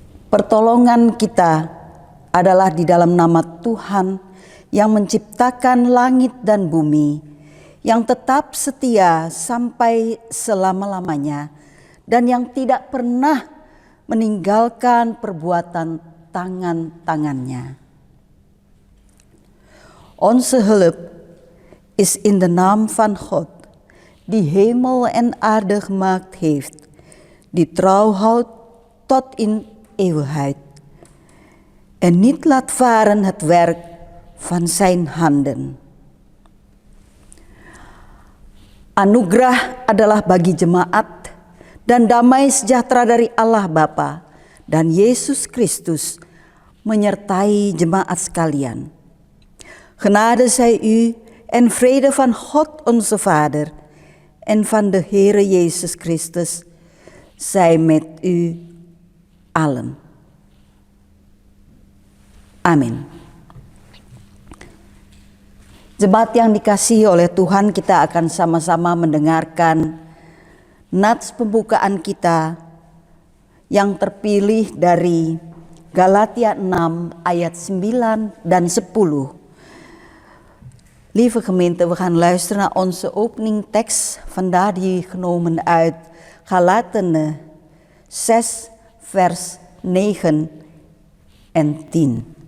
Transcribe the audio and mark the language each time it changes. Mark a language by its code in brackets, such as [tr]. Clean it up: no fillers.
[id] Pertolongan kita adalah di dalam nama Tuhan yang menciptakan langit dan bumi, yang tetap setia sampai selama-lamanya dan yang tidak pernah meninggalkan perbuatan tangan-tangannya. [nl] Onze hulp is in de naam van God, die hemel en aarde gemaakt heeft, die trouw houdt tot in eeuwigheid en niet laat varen het werk van zijn handen. [id] Anugerah adalah bagi jemaat dan damai sejahtera dari Allah Bapa dan Yesus Kristus menyertai jemaat sekalian. [nl] Genade zij u en vrede van God onze Vader en van de Heere Jezus Christus zij met u allen. [id] Amin. Jemaat yang dikasihi oleh Tuhan, kita akan sama-sama mendengarkan nats pembukaan kita yang terpilih dari Galatia 6 ayat 9 dan 10. [nl] Lieve gemeente, we gaan luisteren naar onze openingtekst, vandaar die genomen uit Galaten 6 vers 9 en 10.